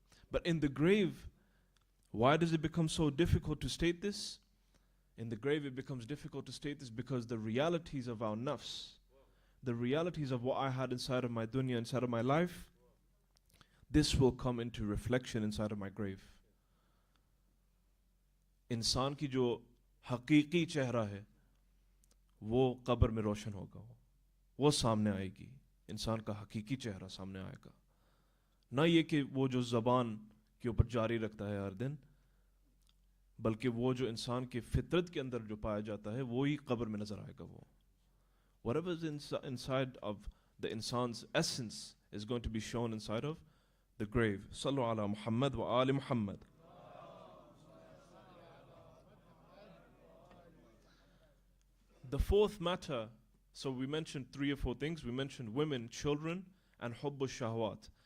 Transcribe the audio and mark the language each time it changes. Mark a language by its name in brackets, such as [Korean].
[English] But in the grave, why does it become so difficult to state this? In the grave it becomes difficult to state this because the realities of our nafs, the realities of what I had inside of my dunya, inside of my life, this will come into reflection inside of my grave. [Hindi] इंसान की जो हकीकी चेहरा है वो कब्र में रोशन होगा, वो सामने आएगी, इंसान का हकीकी चेहरा सामने आएगा, ना ये कि वो जो ज़बान के ऊपर जारी रखता है हर दिन, बल्कि वो जो इंसान की फितरत के अंदर जो पाया जाता है वो ही कब्र में नजर आएगा. [English] वो whatever is inside of the insan's essence is going to be shown inside of the grave. [Arabic] Sallu ala Muhammad wa ali Muhammad. [English] The fourth matter, so we mentioned 3 or 4 things. We mentioned women, children, and hubbu shahwat.